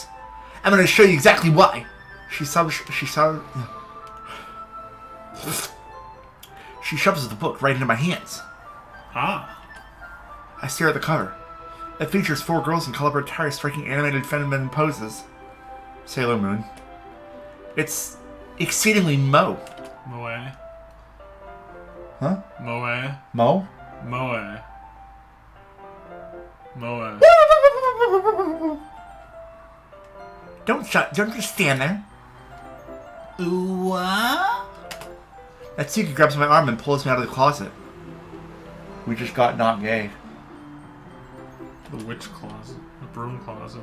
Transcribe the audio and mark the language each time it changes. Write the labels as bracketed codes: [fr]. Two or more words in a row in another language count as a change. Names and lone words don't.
[en] I'm going to show you exactly why. She shoves the book right into my hands. Ah. I stare at the cover. It features 4 girls in colorful attire striking animated feminine poses. Sailor Moon. It's exceedingly moe. Moe. Huh? Moe. Mo? Moe. Moe. Don't just stand there. What? Natsuki grabs my arm and pulls me out of the closet. We just got not gay. The witch closet. The broom closet.